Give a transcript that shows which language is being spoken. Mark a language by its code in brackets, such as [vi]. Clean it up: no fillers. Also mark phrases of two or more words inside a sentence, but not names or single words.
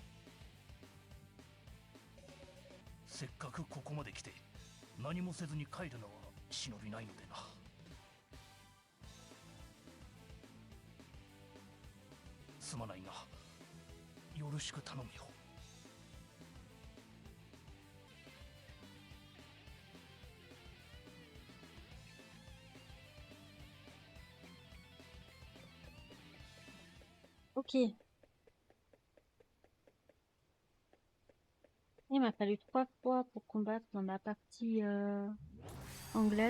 [ja] せっかくここまで来て何もせずに帰るのは忍びないのでな。すまないがよろしく頼むよ。 [fr] Ok. Il m'a fallu 3 fois pour combattre dans la partie anglaise.